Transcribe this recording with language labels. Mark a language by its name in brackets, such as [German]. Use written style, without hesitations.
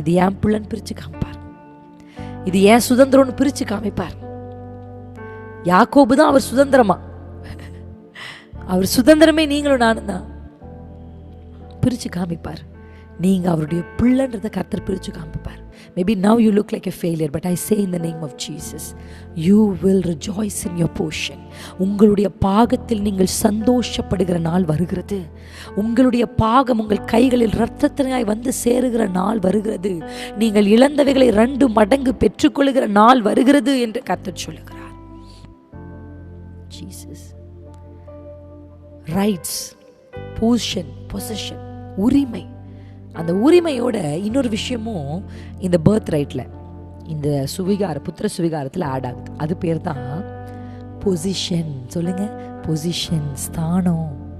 [Tamil] இது ஏன் பிள்ளைன்னு பிரித்து காமிப்பார், இது ஏன் சுதந்திரம்னு பிரித்து காமிப்பார். யாக்கோபு தான் அவர் சுதந்திரமா, அவர் சுதந்திரமே நீங்களும் நானும் தான். பிரித்து காமிப்பார். நீங்கள் அவருடைய பிள்ளைன்றதை கர்த்தர் பிரித்து காமிப்பார். [English] Maybe now you look like a failure, but I say in the name of Jesus, you will rejoice in your portion. [Tamil] உங்களுடைய பாகத்தில் நீங்கள் சந்தோஷப்படுகிற நாள் வருகிறது. உங்களுடைய பாகம் உங்கள் கைகளில் இரத்தத்தினாய் வந்து சேருகிற நாள் வருகிறது. நீங்கள் இழந்தவைகளை 2 மடங்கு பெற்றுக்கொள்கிற நாள் வருகிறது என்று கர்த்தர் சொல்லுகிறார். Jesus. [English] Rights, portion, possession, உரிமை. [Tamil] அந்த உரிமையோட இன்னொரு விஷயமும் இந்த பர்த் ரைட்டில், இந்த புத்திர சுவிகாரத்தில் ஆட் ஆகுது. அது பேர் தான் பொசிஷன். சொல்லுங்க, பொசிஷன், ஸ்தானம்.